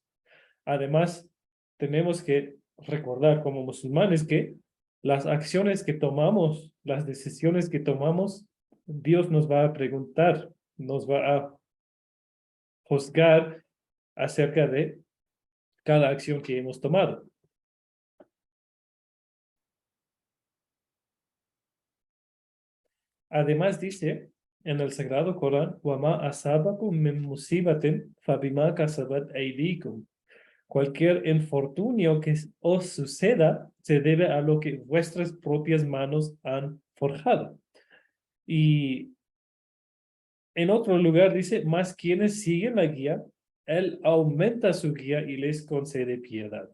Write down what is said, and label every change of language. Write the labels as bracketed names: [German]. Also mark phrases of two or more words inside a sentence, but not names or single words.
[Spanish] Además, tenemos que recordar como musulmanes que las acciones que tomamos, las decisiones que tomamos, Dios nos va a preguntar, nos va a juzgar acerca de cada acción que hemos tomado. Además dice en el Sagrado Corán, [Arabic] وَمَا أَصَابَكُم مِّن مُّصِيبَةٍ فَبِمَا كَسَبَتْ أَيْدِيكُم. [Spanish] Cualquier infortunio que os suceda se debe a lo que vuestras propias manos han forjado. Y en otro lugar dice, más quienes siguen la guía, Él aumenta su guía y les concede piedad.